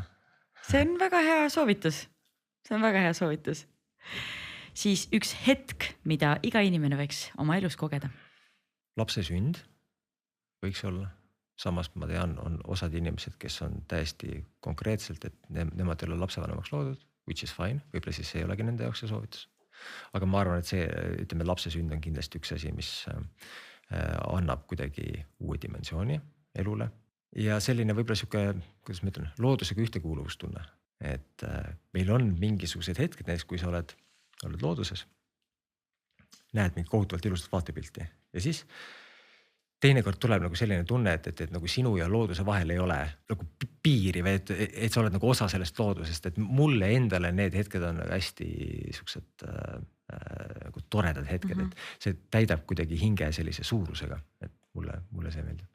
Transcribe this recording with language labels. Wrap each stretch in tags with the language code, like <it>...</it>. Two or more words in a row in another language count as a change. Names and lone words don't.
<et>see on väga hea soovitus. See on väga hea soovitus. Siis üks hetk, mida iga inimene võiks oma elus kogeda. Lapse sünd võiks olla. Samas ma tean, on osad inimesed, kes on täiesti konkreetselt, et nemad ei ole lapsevanemaks loodud,</et> <en>which is fine.</en> <et>Võib-olla siis ei olegi nende jaoks see soovitus. Aga ma arvan, et see, ütleme, lapse sünd on kindlasti üks asi, mis annab kuidagi uue dimensiooni elule. Ja selline võib-olla siuke, kuidas ma ütlen, loodusega ühtekuuluvustunne. Et meil on mingisugused hetked, näiteks kui sa oled looduses, näed mingit kohutavalt ilusat vaatepilti ja siis teinekord tuleb nagu selline tunne, et nagu sinu ja looduse vahel ei ole nagu piiri või et sa oled nagu osa sellest loodusest, et mulle endale need hetked on hästi siuksed nagu toredad hetked, et see täidab kuidagi hinge sellise suurusega, et mulle see meeldib.</et>